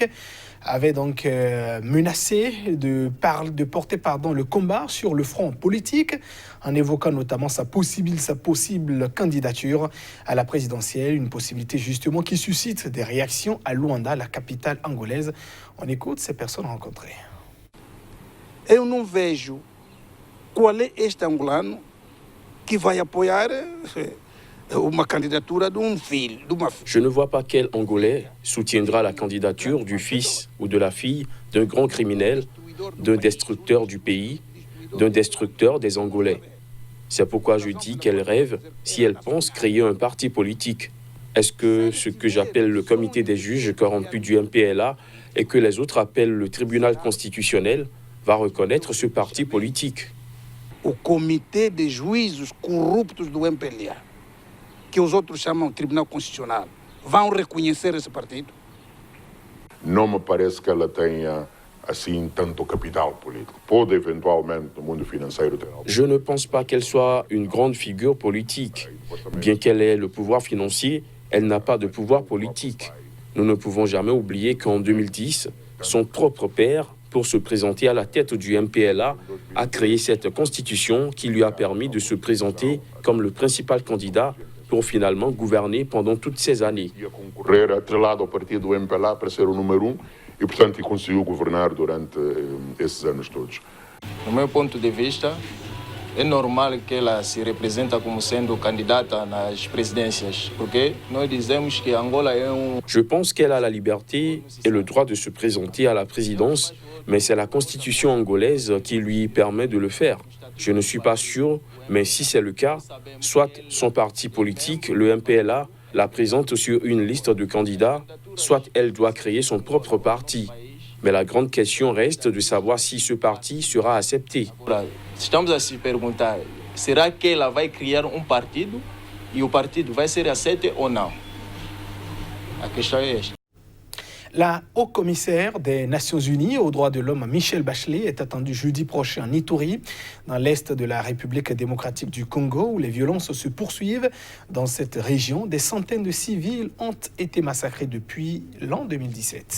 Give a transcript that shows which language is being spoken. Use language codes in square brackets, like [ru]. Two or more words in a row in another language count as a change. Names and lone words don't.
[fr] Avait donc menacé de porter le combat sur le front politique en évoquant notamment sa possible candidature à la présidentielle, une possibilité justement qui suscite des réactions à Luanda, la capitale angolaise. On écoute ces personnes rencontrées. [pt] Eu não vejo qual é este angolano que vai apoiar uma candidatura de filho, de uma filha. [fr] Je ne vois pas quel Angolais soutiendra la candidature du fils ou de la fille d'un grand criminel, d'un destructeur du pays, d'un destructeur des Angolais. C'est pourquoi je dis qu'elle rêve si elle pense créer un parti politique. Est-ce que ce que j'appelle le comité des juges corrompus du MPLA et que les autres appellent le tribunal constitutionnel va reconnaître ce parti politique? [pt] O comitê de juízes corruptos do MPLA, que os outros chamam de Tribunal Constitucional, vão reconhecer esse partido? Não me parece que ela tenha assim tanto capital político. Pode eventualmente no mundo financeiro ter. [fr] Je ne pense pas qu'elle soit une grande figure politique. Bien qu'elle ait le pouvoir financier, elle n'a pas de pouvoir politique. Nous ne pouvons jamais oublier qu'en 2010, son propre père, pour se présenter à la tête du MPLA, a créé cette constitution qui lui a permis de se présenter comme le principal candidat pour finalement gouverner pendant toutes ces années. [pt] Ia concorrer atrelado ao partido do MPLA para ser o número 1 e, portanto, conseguiu governar durante esses anos todos. Do meu ponto de vista, é normal que ela se representa como sendo candidata nas presidências, porque nós dizemos que Angola é [fr] Je pense qu'elle a la liberté et le droit de se présenter à la présidence, mais c'est la constitution angolaise qui lui permet de le faire. Je ne suis pas sûr, mais si c'est le cas, soit son parti politique, le MPLA, la présente sur une liste de candidats, soit elle doit créer son propre parti. Mais la grande question reste de savoir si ce parti sera accepté. [pt] Estamos a se perguntar, será que ela vai criar partido e o partido vai ser aceito ou não? A questão é esta. [fr] La haut-commissaire des Nations Unies aux droits de l'homme, Michelle Bachelet, est attendue jeudi prochain en Ituri, dans l'est de la République démocratique du Congo, où les violences se poursuivent. Dans cette région, des centaines de civils ont été massacrés depuis l'an 2017.